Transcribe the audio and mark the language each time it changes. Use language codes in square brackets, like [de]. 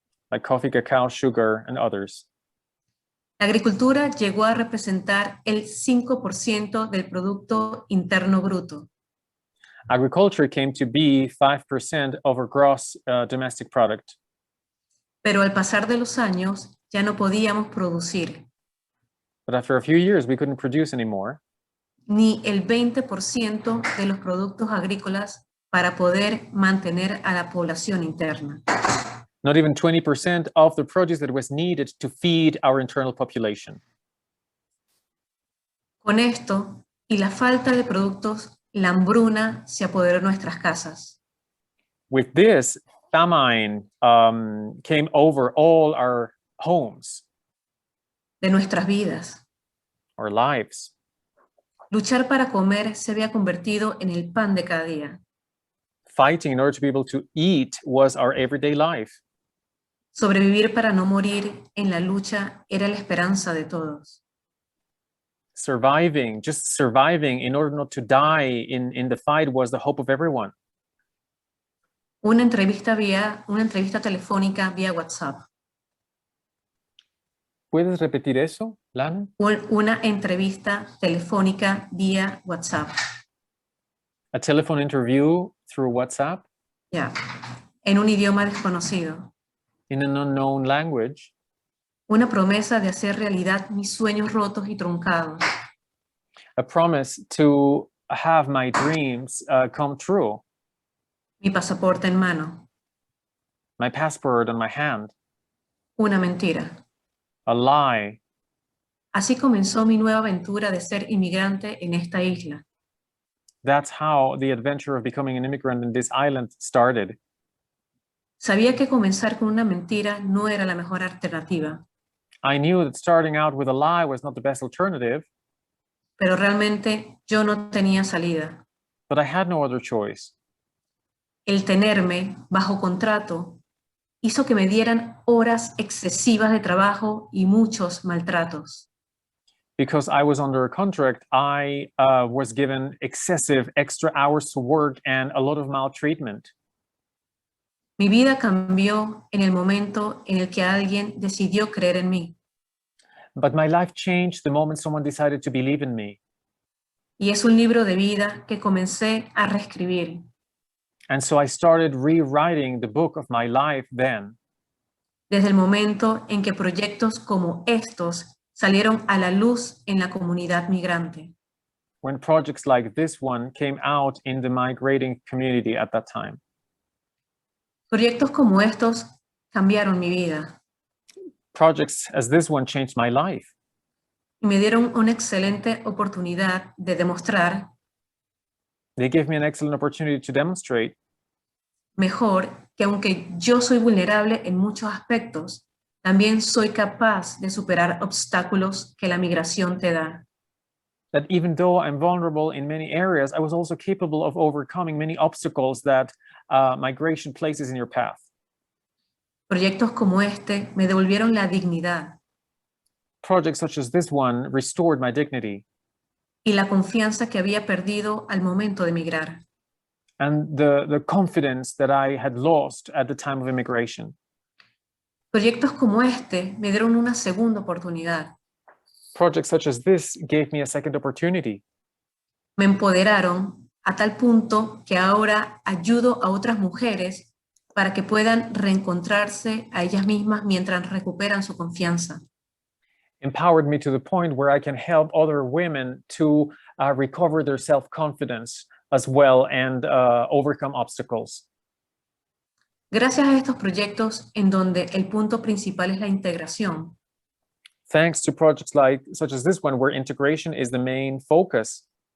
[en] Like coffee, cacao, sugar, and others. [es] La agricultura llegó a representar el 5% del Producto Interno Bruto. [en] Agriculture came to be 5% of our gross domestic product. [es] Pero al pasar de los años ya no podíamos producir [en] But after a few years, we couldn't produce anymore, [es] ni el 20% de los productos agrícolas para poder mantener a la población interna. [en] not even 20% of the produce that was needed to feed our internal population. [es] Con esto y la falta de productos, la hambruna se apoderó de nuestras casas. [en] With this, famine came over all our homes, [es] De nuestras vidas. [en] our lives. [es] Luchar para comer se había convertido en el pan de cada día. [en] Fighting in order to be able to eat was our everyday life. [es] Sobrevivir para no morir en la lucha era la esperanza de todos. [en] Surviving, just surviving in order not to die in the fight was the hope of everyone. [es] Una entrevista telefónica vía WhatsApp. ¿Puedes repetir eso, Lana? Una entrevista telefónica vía WhatsApp. [en] A telephone interview through WhatsApp [es] Ya. En un idioma desconocido. [en] in an unknown language. [es] Una promesa de hacer realidad mis sueños rotos y truncados. [en] A promise to have my dreams come true. [es] Mi pasaporte en mano. [en] My passport on my hand. [es] Una mentira. [en] A lie. [es] Así comenzó mi nueva aventura de ser inmigrante en esta isla. [en] That's how the adventure of becoming an immigrant in this island started. [es] Sabía que comenzar con una mentira no era la mejor alternativa, [en] I knew that starting out with a lie was not the best alternative, [es] pero realmente yo no tenía salida. [en] but I had no other choice. [es] El tenerme bajo contrato hizo que me dieran horas excesivas de trabajo y muchos maltratos. [en] Because I was under a contract, I was given excessive extra hours to work and a lot of maltreatment. [es] Mi vida cambió en el momento en el que alguien decidió creer en mí. [en] But my life changed the moment someone decided to believe in me. [es] Y es un libro de vida que comencé a reescribir. [en] And so I started rewriting the book of my life then. [es] Desde el momento en que proyectos como estos salieron a la luz en la comunidad migrante. [en] When projects like this one came out in the migrating community at that time. [es] Proyectos como estos cambiaron mi vida [en] Projects as this one changed my life. [es] y me dieron una excelente oportunidad de demostrar [en] They gave me an excellent opportunity to demonstrate [es] mejor que aunque yo soy vulnerable en muchos aspectos, también soy capaz de superar obstáculos que la migración te da. [en] that even though I'm vulnerable in many areas, I was also capable of overcoming many obstacles that migration places in your path. [es] Proyectos como este me devolvieron la dignidad [en] Projects such as this one restored my dignity [es] y la confianza que había perdido al momento de emigrar. [en] and the confidence that I had lost at the time of immigration. [es] Proyectos como este me dieron una segunda oportunidad. [en] Projects such as this gave me a second opportunity. [es] Me empoderaron a tal punto que ahora ayudo a otras mujeres para que puedan reencontrarse a ellas mismas mientras recuperan su confianza. [en] Empowered me to the point where I can help other women to recover their self-confidence as well and overcome obstacles. [es] Gracias a estos proyectos en donde el punto principal es la integración, [en] Thanks to projects such as this one, where integration is the main focus,